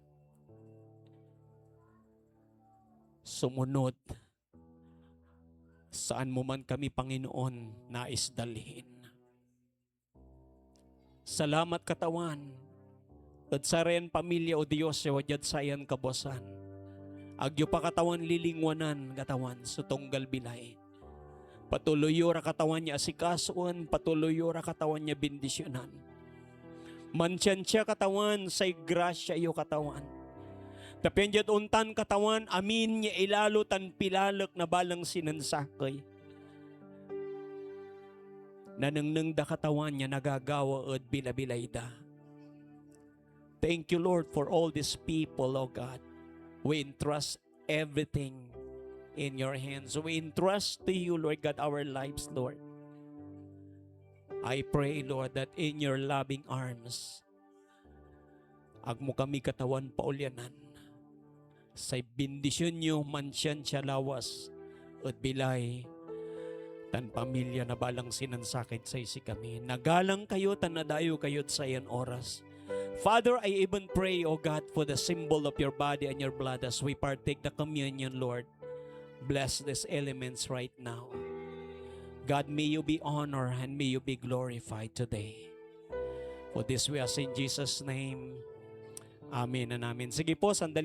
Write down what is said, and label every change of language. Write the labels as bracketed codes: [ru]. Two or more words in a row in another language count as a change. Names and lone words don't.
[tl] Sumunod saan mo man kami, Panginoon, nais dalhin. [pag] Salamat, katawan. [tl] At sa rin pamilya, O Diyos, [pag] yawadyad sayan kabosan. Agyo pa katawan lilingwanan, katawan, sutonggal bilay. Patuloy ra katawan niya asikasuan, patuloy ra katawan niya bendisyonan. Mansyan siya katawan, say grasya iyo katawan. Tapyan dyan untan katawan, amin niya ilalo tan pilalak na balang sinansakay. Nanangnang da katawan niya nagagawa at bilabilay da. [en] Thank you, Lord, for all these people, O God. We entrust everything in your hands. We entrust to you, Lord God, our lives, Lord. I pray, Lord, that in your loving arms, [pag] agmo kami katawan paulyanan. Sa bendisyon nyo, mansyan siya lawas at bilay, tan pamilya na balang sinansakit sa isi kami. Nagalang kayo, tan nadayo kayo sa iyan oras. [en] Father, I even pray, O God, for the symbol of your body and your blood as we partake the communion, Lord. Bless these elements right now. God, may you be honored and may you be glorified today. For this we ask in Jesus' name. Amen and amen. [tl] Sige po, sandali.